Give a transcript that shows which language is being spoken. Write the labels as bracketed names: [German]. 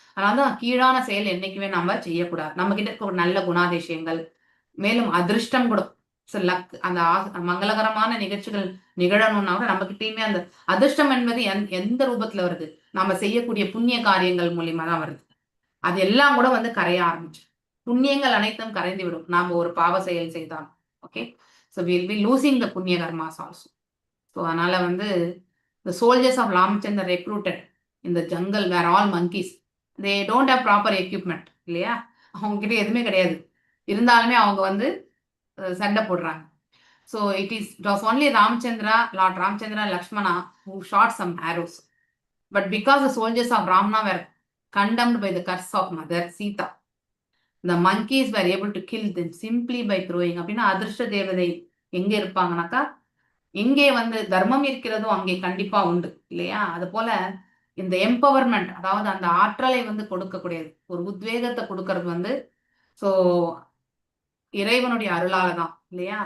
[Tamil] அதனாலதான் கீழான செயல் என்னைக்குமே நம்ம செய்யக்கூடாது. நம்ம கிட்ட இருக்க ஒரு நல்ல குணாதிசயங்கள், மேலும் அதிர்ஷ்டம் கூட லக், அந்த மங்களகரமான நிகழ்ச்சிகள் நிகழணும்னா கூட நம்ம கிட்டயுமே அந்த அதிர்ஷ்டம் என்பது எந்த ரூபத்துல வருது? நம்ம செய்யக்கூடிய புண்ணிய காரியங்கள் மூலியமா தான் வருது. அது எல்லாம் கூட வந்து கரைய ஆரம்பிச்சு, புண்ணியங்கள் அனைத்தும் கரைந்து விடும் நாம ஒரு பாவ செயல் செய்தால். [English] Okay, so will be losing the புண்ணிய karmas also. So [Tamil] அதனால வந்து [English] the soldiers of Ramchandra recruited in the jungle were all monkeys. They don't have proper equipment இல்லையா? [Tamil] அவங்க கிட்ட எதுவுமே கிடையாது. இருந்தாலுமே அவங்க வந்து சண்டை போடுறாங்க. [English] So it was only Ramchandra, Lord Ramchandra, Lakshmana who shot some arrows. But because the soldiers of Ramana were condemned by the curse of Mother Sita, the monkeys were able to kill them simply by throwing. [Tamil] அப்படின்னா அதிர்ஷ்ட தேவதை எங்க இருப்பாங்கனாக்கா, எங்கே வந்து தர்மம் இருக்கிறதோ அங்கே கண்டிப்பா உண்டு இல்லையா? அது போல இந்த எம்பவர்மெண்ட், அதாவது அந்த ஆற்றலை வந்து கொடுக்கக்கூடியது, ஒரு உத்வேகத்தை கொடுக்கறது வந்து ஸோ இறைவனுடைய அருளால தான் இல்லையா?